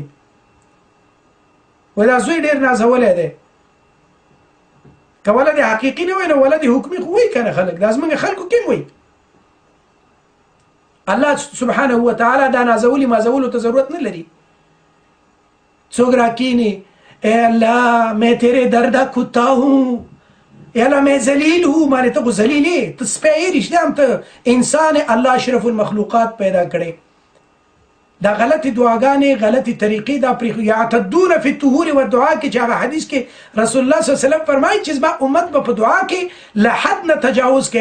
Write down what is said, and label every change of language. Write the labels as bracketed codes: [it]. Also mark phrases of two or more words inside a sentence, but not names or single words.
[ps] وایي دا زوی ډېر نازولی دی. که ولد حقیقي نه وای نو ولد حکمي خو وایي که نه خلک. دا زموږ خلکو کې هم وایي. الله سبحانه وتعالی دا نازولي مازولو ته ضرورت نه لري. څوک راکینی [ur] اے اللہ میں تیرے دردہ کتا ہوں، اے اللہ میں ذلیل ہوں. [ps] مانے ته خو ذلیل یې، ته سپی یې رښتیا هم ته انسان الله اشرف المخلوقات پیدا کړی. دا غلطی دعاګانې غلطی طریقې دا پرېښو. [ar] یعتدون فی الطهور والدعا [ps] کې چې هغه حدیث کې رسول الله صلی الله علیه وسلم فرمایي چې زما امت به په دعا کې له حد نه تجاوز کوي.